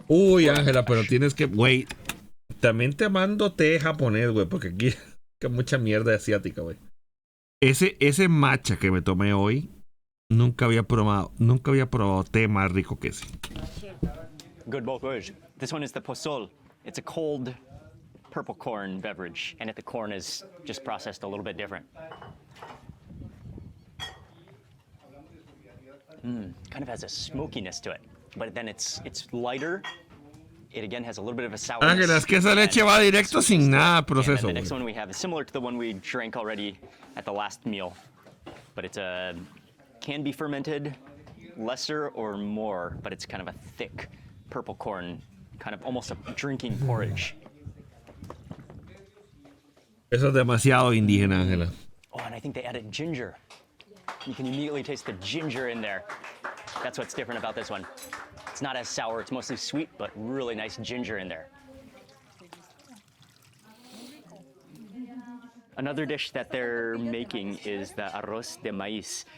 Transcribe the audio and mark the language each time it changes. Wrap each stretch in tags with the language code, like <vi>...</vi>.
<es>Uy, Ángela, pero tienes que... Güey, también te mando té japonés, güey. Porque aquí hay mucha mierda asiática, güey. Ese matcha que me tomé hoy Nunca había probado té más rico que ese.</es> <en>Good both ways. This one is the pozol. It's a cold purple corn beverage, and the corn is just processed a little bit different. Kind of has a smokiness to it, but then it's lighter. It again has a little bit of a sourness.</en> <es>Ángela, es que esa leche va directo sin nada proceso.</es> <en>And the next one we have is similar to the one we drank already at the last meal, but it's can be fermented lesser or more, but it's kind of a thick purple corn, kind of almost a drinking porridge.</en> <es>Eso es demasiado indígena, Ángela.</es> <en>Oh, and I think they added ginger. You can immediately taste the ginger in there. That's what's different about this one. It's not as sour, it's mostly sweet, but really nice ginger in there. Another dish that they're making is the arroz de maíz.</en>